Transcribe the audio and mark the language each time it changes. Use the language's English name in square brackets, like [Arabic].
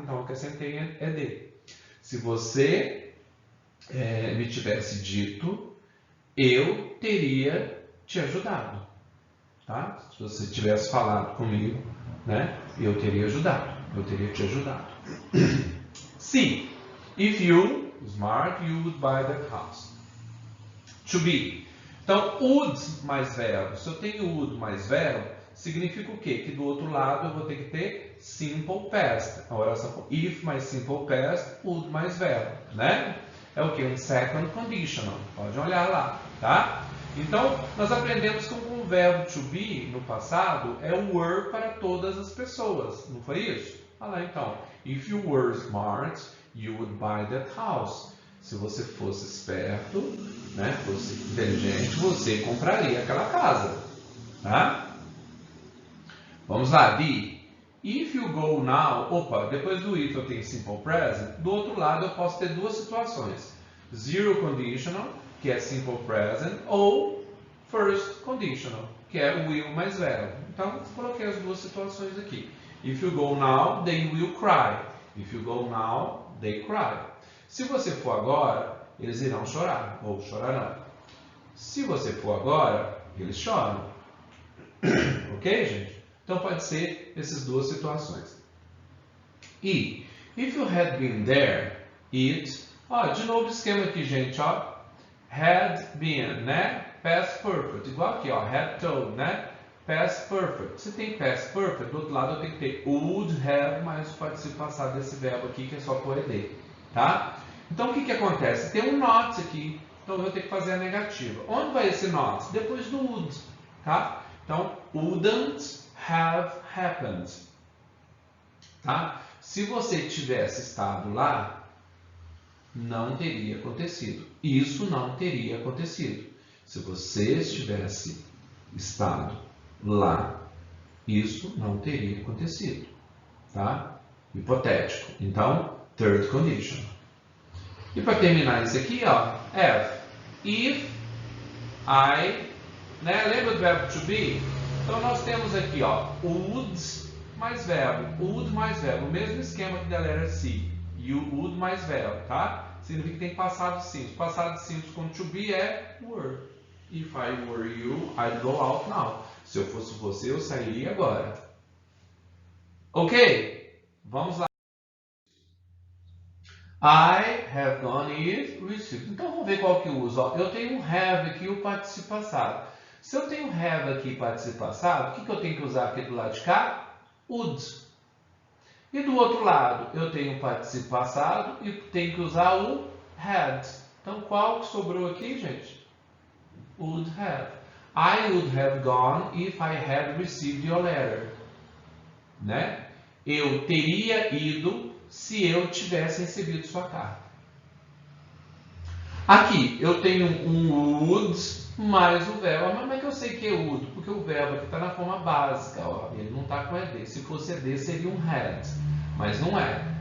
[Portuguese] Então o que eu sempre é de. Se você me tivesse dito, eu teria te ajudado, tá? Se você tivesse falado comigo, né? Eu teria ajudado, eu teria te ajudado. C. [English] If you, smart, you would buy that house. [Portuguese] To be. Então, would mais verbo. Se eu tenho would mais verbo, significa o quê? Que do outro lado eu vou ter que ter simple past. A oração if mais simple past, would mais verbo, né? É o que? Um second conditional. Pode olhar lá, tá? Então, nós aprendemos que o verbo to be, no passado, é o were para todas as pessoas. Não foi isso? Olha lá, então. [English] If you were smart, you would buy that house. [Portuguese] Se você fosse esperto, né, fosse inteligente, você compraria aquela casa. Tá? Vamos lá, D. [English] If you go now, [Portuguese] opa, depois do if eu tenho simple present, do outro lado eu posso ter duas situações. Zero conditional, que é simple present, ou first conditional, que é o will mais verbo. Então, coloquei as duas situações aqui. [English] If you go now, they will cry. If you go now, they cry. [Portuguese] Se você for agora, eles irão chorar, ou chorarão. Se você for agora, eles choram. Ok, gente? Então pode ser essas duas situações. [English] E, if you had been there, it... [Portuguese] Ó, de novo o esquema aqui, gente, ó. Had been, né? Past perfect. Igual aqui, ó. Had told, né? Past perfect. Se tem past perfect, do outro lado eu tenho que ter would have, mais o participio passado desse verbo aqui, que é só por ed. Tá? Então, o que acontece? Tem um not aqui. Então, eu vou ter que fazer a negativa. Onde vai esse not? Depois do would. Tá? [English] Então, wouldn't have happened. [Portuguese] Tá? Se você tivesse estado lá, não teria acontecido. Isso não teria acontecido. Se você estivesse estado lá, isso não teria acontecido. Tá? Hipotético. Então, third condition. E para terminar isso aqui, ó, F. If I, né? Lembra do verbo to be? Então nós temos aqui, ó, would mais verbo, would mais verbo, o mesmo esquema que da letra C. You would mais verbo, tá? Significa que tem passado simples. Passado simples com to be é were. [English] If I were you, I'd go out now. [Portuguese] Se eu fosse você, eu sairia agora. Ok? Vamos lá. [English] I have gone if received. [Portuguese] Então vamos ver qual que eu uso. Ó, eu tenho um have aqui, o participio passado. Se eu tenho have aqui, participio passado, o que eu tenho que usar aqui do lado de cá? Would. E do outro lado, eu tenho o participio passado e tenho que usar o had. Então qual que sobrou aqui, gente? [English] Would have. I would have gone if I had received your letter. [Portuguese] Né? Eu teria ido se eu tivesse recebido sua carta. Aqui, eu tenho um would mais o verbo. Mas como é que eu sei que é would? Porque o verbo aqui está na forma básica. Ó. Ele não está com ed. Se fosse ed, seria um had. Mas não é.